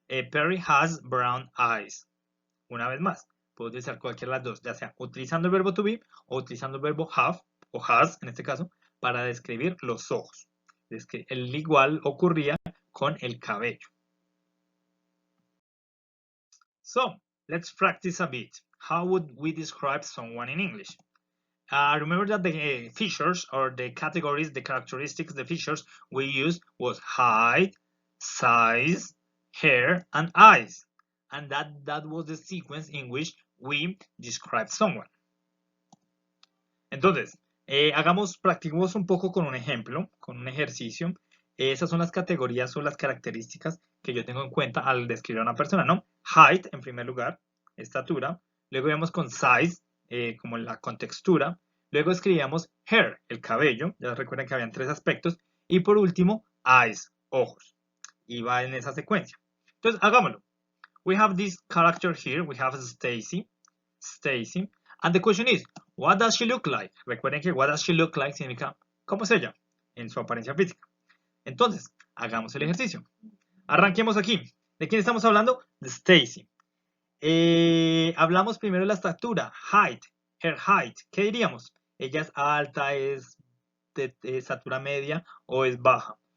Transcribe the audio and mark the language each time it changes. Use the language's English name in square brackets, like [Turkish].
[English] Perry has brown eyes. [Spanish] Una vez más, puedo utilizar cualquiera de las dos, ya sea utilizando el verbo to be o utilizando el verbo have o has, en este caso, para describir los ojos. Es que el igual ocurría con el cabello. [English] So, let's practice a bit. How would we describe someone in English? Remember that the features or the categories, the characteristics, the features we used was height, size, hair, and eyes. And that was the sequence in which we describe someone. [Spanish] Entonces, practiquemos un poco con un ejemplo, con un ejercicio. Esas son las categorías o las características que yo tengo en cuenta al describir a una persona, ¿no? Height, en primer lugar, estatura. Luego vemos con size, como la contextura. Luego escribíamos hair, el cabello. Ya recuerden que habían 3 aspectos. Y por último, eyes, ojos. Y va en esa secuencia. Entonces, hagámoslo. [English] We have this character here. We have Stacy. And the question is, what does she look like? [Spanish] Recuerden que [English] what does she look like [Spanish] significa ¿cómo es ella? En su apariencia física. Entonces, hagamos el ejercicio. Arranquemos aquí. ¿De quién estamos hablando? De Stacy. Hablamos primero de la estatura, height, her height. ¿Qué diríamos? ¿Ella es alta, es de estatura media o es baja?